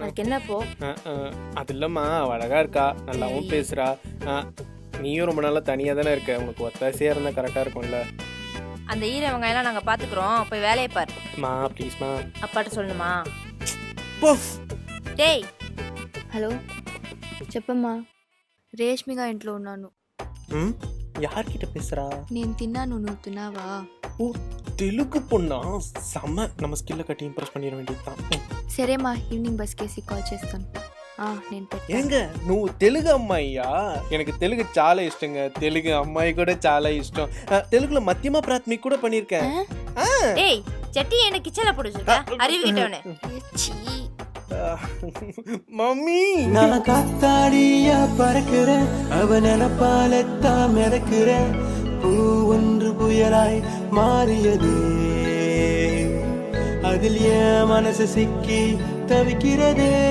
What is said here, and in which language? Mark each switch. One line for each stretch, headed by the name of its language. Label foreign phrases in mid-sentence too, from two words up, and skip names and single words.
Tamil: அதுக்கு என்ன போ? அது இல்லம்மா, அவ அழகா இருக்கா, நல்லாவும் பேசுறா. நீயும் ரொம்ப நாளா தனியா தானே இருக்க, உனக்கு ஒத்தாசையா இருந்தா கரெக்டா இருக்கும்ல. அந்த ஈர வெங்காயம்லாம் நாங்க பாத்துக்கிறோம், போய் வேலையை பாரு. மா ப்ளீஸ்மா. அப்பாட்ட சொல்லணுமா? போ. டேய்
Telugu: హలో చెప్పమ్మా. రేష్మిగా ఇంట్లో ఉన్నాను.
Tamil: யார்கிட்ட பேசுறா?
Telugu: నేను తిన్నాను, నువ్వు తిన్నావా?
Tamil: ஓ, தெலுங்கு பொண்ணா? செம்ம, நம்ம ஸ்கில்ல கட்டி இம்ப்ரெஸ் பண்ணிட வேண்டியதுதான்.
Telugu: సరేమ్మా,
English: evening bus
Telugu: కేసి కాల్ చేస్తాను. నేను ஏங்க నువ్వు తెలుగు అమ్మాయియా?
Tamil: எனக்கு தெலுங்கு
Telugu: చాలా ఇష్టంగా. తెలుగు అమ్మాయి కూడా చాలా ఇష్టం. తెలుగులో మధ్యమ ప్రాథమిక కూడా பண்ணிருக்கேன்.
Tamil: டேய் சட்டி என்ன கிச்சன்ல போடுச்சுடா, அறிவு கிட்டவனே. மம்மி, நான் காத்தாடியா பறக்கிறேன், அவன் நினப்பாலத்தான் மிதக்கிறேன். பூ ஒன்று புயலாய் மாறியது, அதில் என் மனசு சிக்கி தவிக்கிறதே.